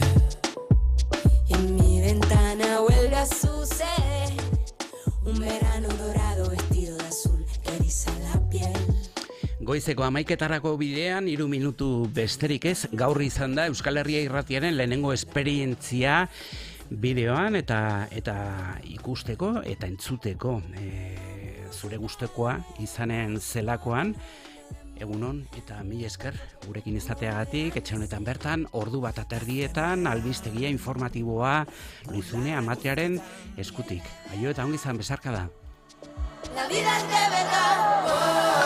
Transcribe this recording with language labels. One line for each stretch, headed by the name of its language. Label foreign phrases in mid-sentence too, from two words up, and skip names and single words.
Spanish: En mi ventana huelga sucede, un verano dorado vestido de azul que eriza la piel.
Basque: Goizeko 11:00 bidean 3 minutu besterik ez, gaur izan da Euskal Herria Irratiaren lehenengo esperientzia bideoan eta ikusteko eta entzuteko. Zure gustekoa izanen zelakoan, egunon eta mila esker gurekin izateagatik, etxe honetan bertan, ordu bat aterdietan, albistegia informatiboa Luizune Amatearen eskutik. Aio eta ongi izan, besarka da.
Spanish: La vida es de verdad.